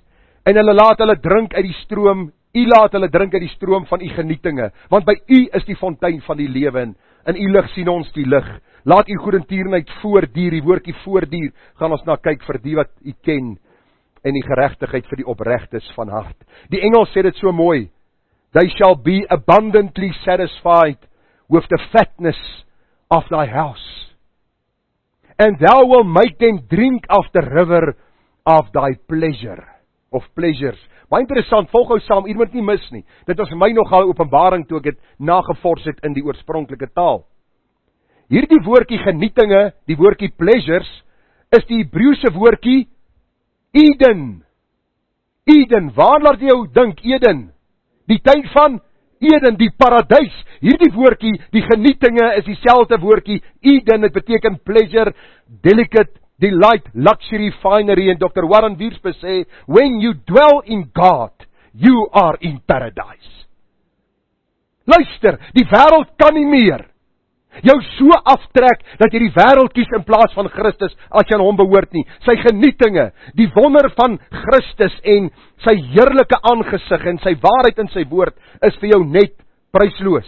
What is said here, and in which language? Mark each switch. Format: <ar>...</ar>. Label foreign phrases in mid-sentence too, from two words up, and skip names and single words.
<af>En hulle laat hulle drink uit die stroom. U laat hulle drink uit die stroom van u genietinge, want by u is die fontein van die lewe, en in u lig sien ons die lig. Laat u goedertierenheid voortduur, die woordjie voortduur, gaan ons na kyk vir die wat u ken, en die geregtigheid vir die opregtes van hart. Die Engels sê dit so mooi,</af> <en>they shall be abundantly satisfied with the fatness of thy house, and thou will make them drink of the river of thy pleasure, of pleasures.</en> <af>Baie interessant, volg hou saam, hier moet nie mis nie. Dit was vir my nogal 'n openbaring toe ek dit nagevors het in die oorspronklike taal. Hierdie woordjie genietinge, die woordjie pleasures, is die Hebreëse woordjie Eden. Eden, waar laat jy jou dink Eden? Die tuin van Eden, die paradys. Hierdie woordjie, die genietinge, is dieselfde woordjie Eden. Dit beteken</af> <en>pleasure, delicate, delight, luxury, finery.</en> <af>En Dr. Warren Wiersbe sê,</af> <en>when you dwell in God, you are in paradise.</en> <af>Luister, die wêreld kan nie meer jou so aftrek, dat jy die wêreld kies in plaas van Christus, as jy aan hom behoort nie. Sy genietinge, die wonder van Christus, en sy heerlike aangesig, en sy waarheid in sy woord, is vir jou net prysloos.</af>